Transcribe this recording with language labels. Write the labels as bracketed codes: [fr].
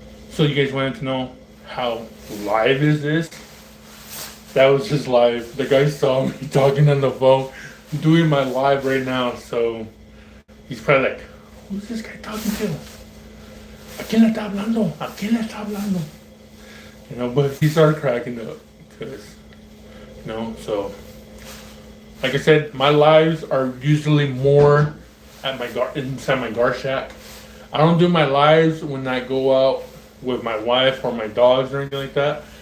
[en] So you guys wanted to know how live is this? That was just live. The guy saw me talking on the phone, doing my live right now. So he's probably like, who's this guy talking to? [es] ¿A quién le está hablando? ¿A quién le está hablando? [en] But he started cracking up because, so like I said, my lives are usually more at inside my gar shack. I don't do my lives when I go out with my wife or my dogs or anything like that.